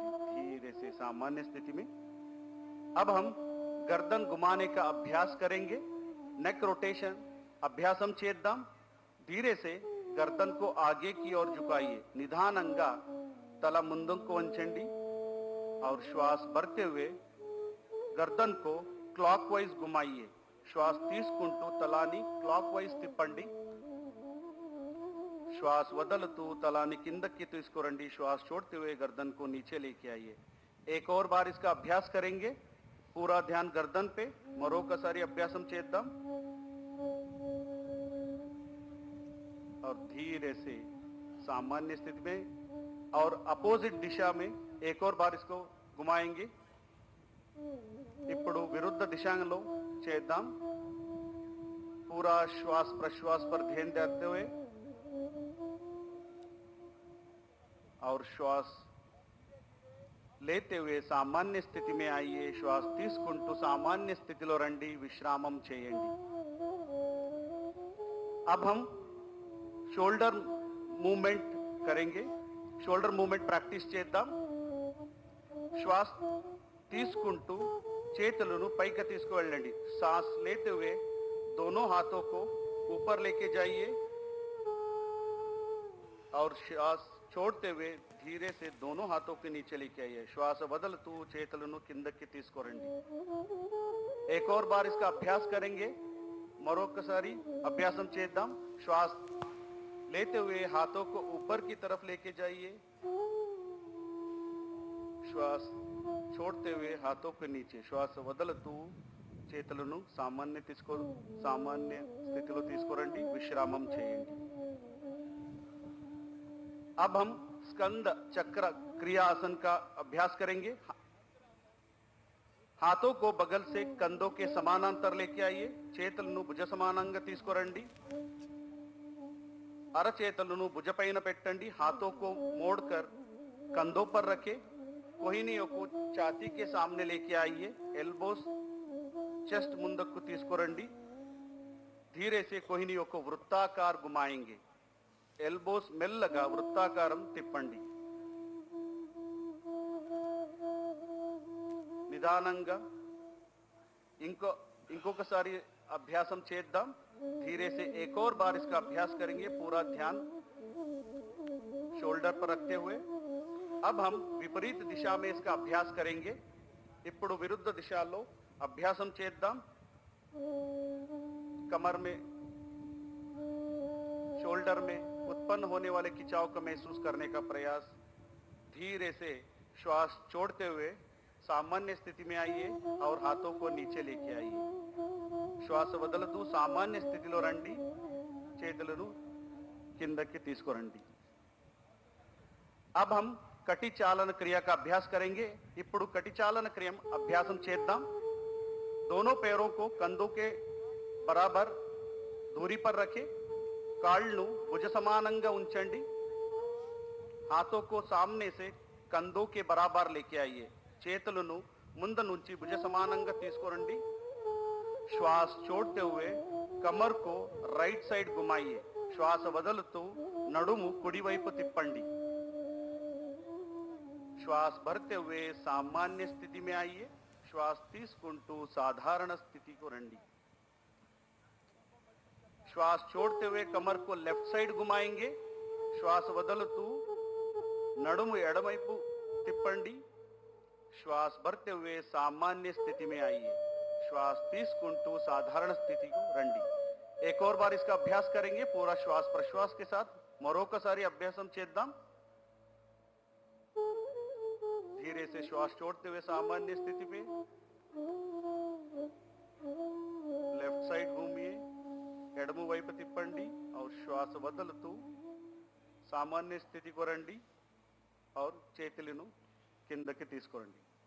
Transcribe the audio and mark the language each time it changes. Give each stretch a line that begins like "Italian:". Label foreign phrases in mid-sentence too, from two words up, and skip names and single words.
Hindi: धीरे से सामान्य स्थिति में। अब हम गर्दन घुमाने का अभ्यास करेंगे।
English: neck rotation
Telugu: अभ्यासम చేద్దాం।
Hindi: धीरे से गर्दन को आगे की ओर झुकाइए।
Telugu: నిదానంగా తల ముందుకు వంచండి
Hindi: और श्वास भरते हुए गर्दन को क्लॉकवाइज घुमाइए।
Telugu: श्वास తీసుకుంటూ తలాన్ని క్లాక్వైజ్ తిప్పండి। श्वास వదులుతూ తలాన్ని కిందకి తీసుకురండి।
Hindi: श्वास छोड़ते हुए गर्दन को नीचे लेके आइए। एक और बार इसका अभ्यास करेंगे। पूरा ध्यान गर्दन पे।
Telugu: మరొకసారి అభ్యాసం చేద్దాం
Hindi: और धीरे से सामान्य स्थिति में और अपोजिट दिशा में एक और बार इसको घुमाएंगे।
Telugu: ఇప్పుడు విరుద్ధ దిశలో చేద్దాం.
Hindi: पूरा श्वास प्रश्वास पर ध्यान देते हुए और श्वास लेते हुए सामान्य स्थिति में आइए.
Telugu: श्वास తీసుకుంటూ सामान्य स्थितिలో రండి. విశ్రామం చేయండి.
Hindi: अब हम शोल्डर मूवमेंट करेंगे.
English: shoulder movement practice
Telugu: చేద్దాం. श्वास తీసుకుంటూ చేతులను పైకి తీసుకువెళ్ళండి.
Hindi: सांस लेते हुए दोनों हाथों को ऊपर लेके जाइए और श्वास छोड़ते हुए धीरे से दोनों हाथों के नीचे लेके आइए.
Telugu: श्वास बदलतू చేతులను కిందకి తీసుకురండి.
Hindi: एक और बार इसका अभ्यास करेंगे.
Telugu: మరొకసారి అభ్యాసం చేద్దాం.
Hindi: श्वास लेते हुए हाथों को ऊपर की तरफ लेके जाइए. श्वास छोड़ते हुए हाथों के नीचे.
Telugu: श्वास వదలుతూ చేతులను సామాన్య స్థితిలో తీసుకురండి. విశ్రామం చేయండి.
Hindi: अब हम स्कंद चक्र क्रिया आसन का अभ्यास करेंगे. हाथों को बगल से कंधों के समानांतर लेके आइए.
Telugu: చేతులను భుజ సమానంగా తీసుకురండి. అరచేతులను భుజపైన పెట్టండి.
Hindi: हाथों को मोड़कर कंधों पर रखें. कोहिनियों को छाती के सामने लेके आइए.
English: elbows chest
Telugu: ముందుకు తీసుకురండి.
Hindi: धीरे से कोहिनियों को वृत्ताकार घुमाएंगे.
Telugu: ఎల్బోస్ మెల్లగా వృత్తాకారం తిప్పండి. నిదానంగా ఇంకొకసారి అభ్యాసం చేద్దాం.
Hindi: धीरे से एक और बार इसका अभ्यास करेंगे. पूरा ध्यान शोल्डर पर रखते हुए. अब हम विपरीत दिशा में इसका अभ्यास करेंगे.
Telugu: ఇప్పుడు విరుద్ధ దిశలో अभ्यासम చేద్దాం.
Hindi: कमर में शोल्डर में उत्पन्न होने वाले खिंचाव को महसूस करने का प्रयास. धीरे से श्वास छोड़ते हुए सामान्य स्थिति में आइए और हाथों को नीचे लेके आइए.
Telugu: श्वास వదలతూ सामान्य స్థితిలో రండి. చేతులను కిందకి తీసుకురండి.
Hindi: अब हम कटी चालन क्रिया का अभ्यास करेंगे.
Telugu: ఇప్పుడు कटी चालन क्रिया अभ्यासम చేద్దాం.
Hindi: दोनों पैरों को कंधों के बराबर दूरी पर रखें.
Telugu: కాళ్ళను భుజ సమానంగా ఉంచండి.
Hindi: हाथों को सामने से कंधों के बराबर लेके आइए.
Telugu: చేతులను ముందు నుంచి భుజ సమానంగా తీసుకురండి.
Hindi: श्वास छोड़ते हुए कमर को
English: right side
Hindi: घुमाइए.
Telugu: श्वास వదలుతూ నడుము కుడి వైపు తిప్పండి.
Hindi: श्वास भरते हुए सामान्य स्थिति में आइए.
Telugu: श्वास తీసుకుంటూ
Hindi: साधारण स्थिति को
Telugu: రండి.
Hindi: श्वास छोड़ते हुए कमर को
English: left side
Hindi: घुमाएंगे.
Telugu: श्वास వదలుతూ నడుము ఎడమవైపు తిప్పండి.
Hindi: श्वास भरते हुए सामान्य स्थिति में आइए.
Telugu: श्वास తీసుకుంటూ
Hindi: साधारण स्थिति को
Telugu: రండి.
Hindi: एक और बार इसका अभ्यास करेंगे. पूरा श्वास प्रश्वास के साथ
Telugu: మరొకసారి అభ్యాసం చేద్దాం.
Hindi: धीरे से श्वास छोड़ते हुए सामान्य स्थिति में
English: left side
Hindi: घूमिए.
Telugu: ఎడమ వైపు తిప్పండి
Hindi: और श्वास
Telugu: వదలుతూ
Hindi: सामान्य स्थिति को
Telugu: రండి और చేతులను కిందకి తీసుకురండి.